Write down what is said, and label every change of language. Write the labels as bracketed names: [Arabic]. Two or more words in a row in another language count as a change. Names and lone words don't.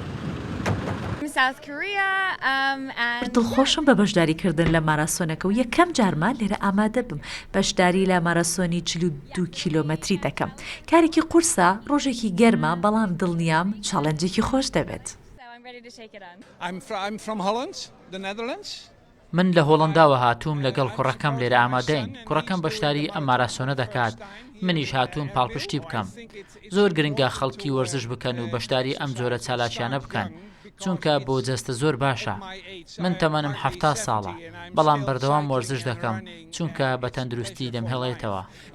[Central Kurdish] دڵخۆشم بە بەشداریکردن لە ماراسۆنەکە و یەکەم جارمان لێرە ئامادە بم بەشداری لە ماراسۆنی 42 کیلۆمەتری دەکەم. کارێکی قورسە ڕۆژێکی گەرمە بەڵام دڵنیام چاڵەنجێکی خۆش دەبێت. [English] I'm from Holland, the Netherlands, [Central Kurdish] من لە هۆڵنداوە هاتووم لەگەڵ کوڕەکەم لێرە ئامادەین. کوڕەکەم بەشداری ئەم ماراسۆنە دەکات. منیش هاتووم پاڵپشتی بکەم. زۆر گرنگە خەڵکی وەرزش بکەن و بەشداری ئەم جۆرە چالاکیانە بکەن، چونکە بۆ جەستە زۆر باشە. من تەمەنم 70 ساڵە، بەڵام بەردەوام وەرزش دەکەم چونکە بە تەندروستی دەمهێڵێتەوە.